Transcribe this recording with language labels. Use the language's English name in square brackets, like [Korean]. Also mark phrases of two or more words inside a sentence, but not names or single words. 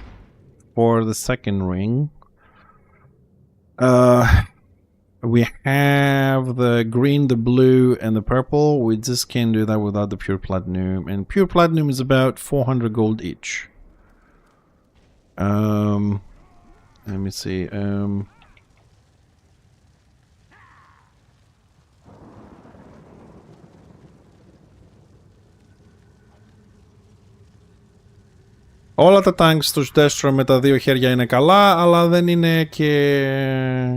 [English] For the second ring, we have the green, the blue, and the purple. We just can't do that without the pure platinum. And pure platinum is about 400 gold each. Let me see. [Greek] Όλα τα tanks στους Destro με τα δύο χέρια είναι καλά, αλλά δεν είναι και...